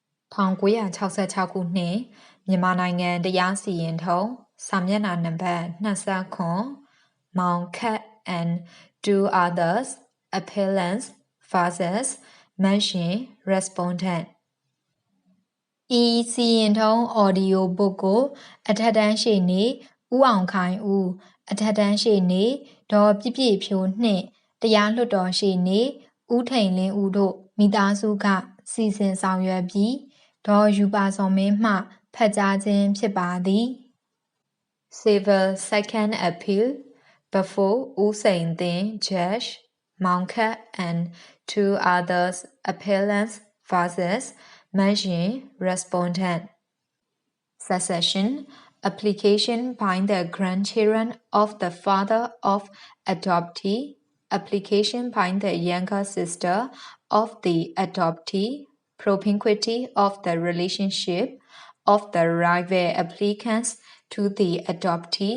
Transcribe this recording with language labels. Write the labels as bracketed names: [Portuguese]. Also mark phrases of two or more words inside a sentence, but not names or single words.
[Burmese] 1966 ခုနှစ်မြန်မာနိုင်ငံတရားစီရင်ထုံးစာမျက်နှာနံပါတ်29 [English] MAUNG KHET and two others appellants versus mention respondent [Burmese] ဤစီရင်ထုံး [English] audio book [Burmese] ကိုအထက်တန်းရှေ့နေဦးအောင်ခိုင်ဦးအထက်တန်းရှေ့နေဒေါ်ပြည့်ပြည့်ဖြိုးနှင့်တရားလွှတ်တော်ရှေ့နေဦးထိန်လင်းဦးတို့မိသားစုကစီစဉ်ဆောင်ရွက်ပြီးဒေါ်ယူပါစောမင်းမှဖတ်ကြားခြင်းဖြစ်ပါသည် [English] Civil Second Appeal before ဦးစိန်သင်း Judge MAUNG KHET and two others appellants versus mention respondent Succession application by the grandchildren of the father of adoptee application by the younger sister of the adoptee propinquity of the relationship of the rival applicants to the adoptee.